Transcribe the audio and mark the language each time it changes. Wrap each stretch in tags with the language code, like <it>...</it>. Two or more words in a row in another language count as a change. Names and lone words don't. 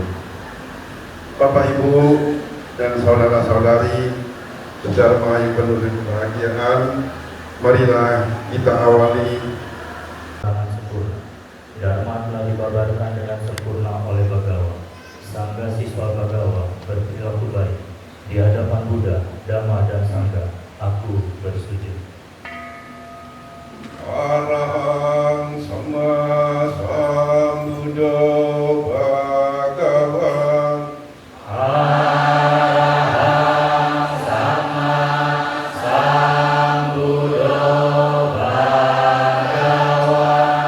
<id>Bapak, Ibu, dan saudara-saudari sedharma yang penuh dengan kebahagiaan, marilah kita awali. Dharma telah dibabarkan dengan sempurna oleh Bagawa. Sangga siswa Bagawa berperilaku baik di hadapan Buddha, Dhamma, dan Sangga. Aku bersujud.</id> <pi>Arahang Sama Sambuddha Bhagawan. Arahang Sama Sambuddha Bhagawan.</pi>